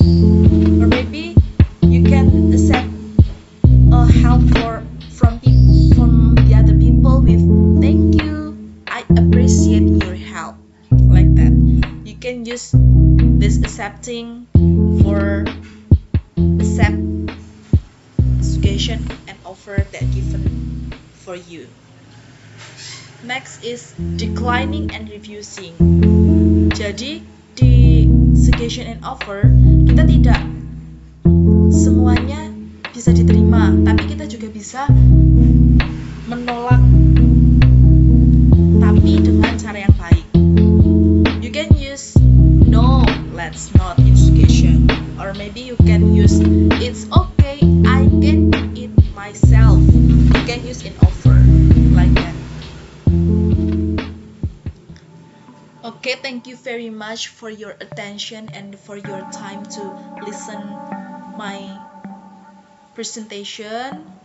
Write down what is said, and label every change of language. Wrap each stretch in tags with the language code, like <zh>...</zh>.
<en>Or maybe you can accept help from the other people with thank you, I appreciate your help, like that. You can use this accepting for accept suggestion and offer that given for you. Next is declining and refusing.</en> <id>Jadi di suggestion and offer kita tidak semuanya bisa diterima, tapi kita juga bisa menolak, tapi dengan cara yang baik.</id> <en>You can use no, let's not in suggestion, or maybe you can use it's okay, I can do it myself. You can use in offer, like that. Okay, thank you very much for your attention and for your time to listen my presentation.</en>